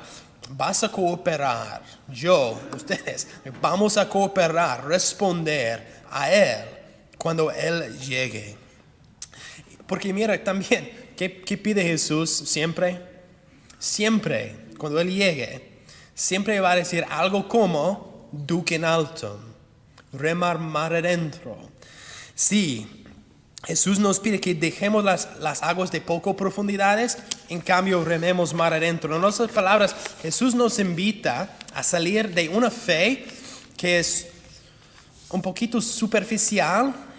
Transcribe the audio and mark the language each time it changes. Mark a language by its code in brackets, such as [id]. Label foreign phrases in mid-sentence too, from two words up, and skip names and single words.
[es] Vas a cooperar, ustedes, vamos a cooperar, responder a Él cuando Él llegue. Porque mira también, ¿qué pide Jesús siempre? Siempre, cuando Él llegue, siempre va a decir algo como, [la] duc in altum, [es] remar mar adentro. Sí, Jesús nos pide que dejemos las aguas de poco profundidades, en cambio rememos mar adentro. En otras palabras, Jesús nos invita a salir de una fe que es un poquito superficial.